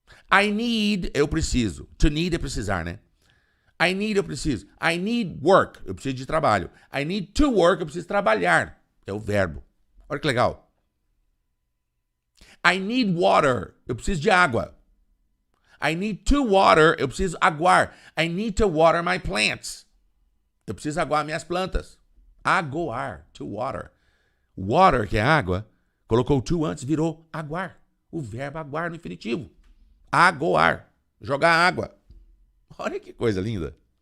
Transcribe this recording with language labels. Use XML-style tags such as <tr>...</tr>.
<en>I need,</en> <pt>eu preciso.</pt> <en>To need</en> <pt>é precisar, né? I need, eu preciso.</pt> <en>I need work,</en> <pt>eu preciso de trabalho.</pt> <en>I need to work,</en> <pt>eu preciso trabalhar. É o verbo. Olha que legal.</pt> <en>I need water,</en> <pt>eu preciso de água.</pt> <en>I need to water,</en> <pt>eu preciso aguar.</pt> <en>I need to water my plants.</en> <pt>Eu preciso aguar minhas plantas. Aguar,</pt> <en>to water.</en> <pt>Water, que é água, colocou to antes, virou aguar. O verbo aguar no infinitivo. Aguar, jogar água. Olha que coisa linda.</pt>